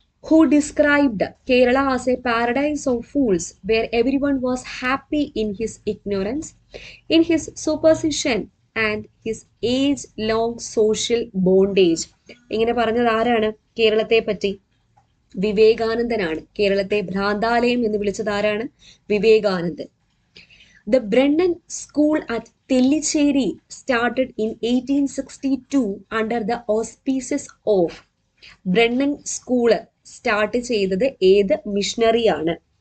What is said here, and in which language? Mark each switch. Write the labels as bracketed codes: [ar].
[en] Who described Kerala as a paradise of fools where everyone was happy in his ignorance, in his superstition and his age-long social bondage. [ml] ഇങ്ങനെ പറഞ്ഞത് ആരാണ് കേരളത്തെ പറ്റി? വിവേകാനന്ദനാണ്. കേരളത്തെ ഭ്രാന്താലയം എന്ന് വിളിച്ചത് ആരാണ്? വിവേകാനന്ദൻ. [en] The Brennan School at Tellicherry started in 1862 under the auspices of. [ml] Brennen school start ചെയ്തത് ഏത് മിഷണറിയാണ്?